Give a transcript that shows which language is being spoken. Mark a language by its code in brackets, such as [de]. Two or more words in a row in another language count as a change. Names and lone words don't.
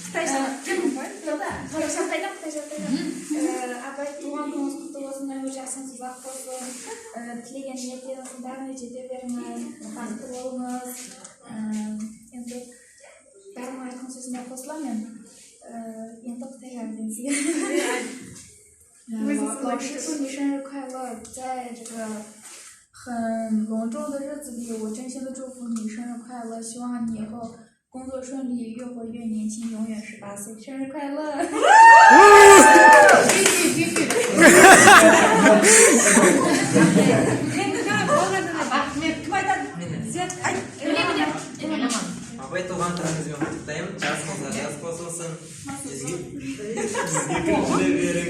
[kk] Абай туған күніңіз құтты болсын, өмір жасыңыз ұзақ болсын, тілеген ниеттеріңіздің бәріне жете беріңіз, бақытты болыңыз. Енді бәрін айтқан сөзіме қосыламын мен. Енді Қытай жәрдемсізге. [zh] 老师祝你生日快乐，在这个很隆重的日子里，我真心的祝福你生日快乐，希望你以后工作顺利，越活越年轻，永远18岁，生日快乐！ [kk] Абай туған күніңізбен құттықтаймын. Жасыңызға жас қосылсын. Жүре берің.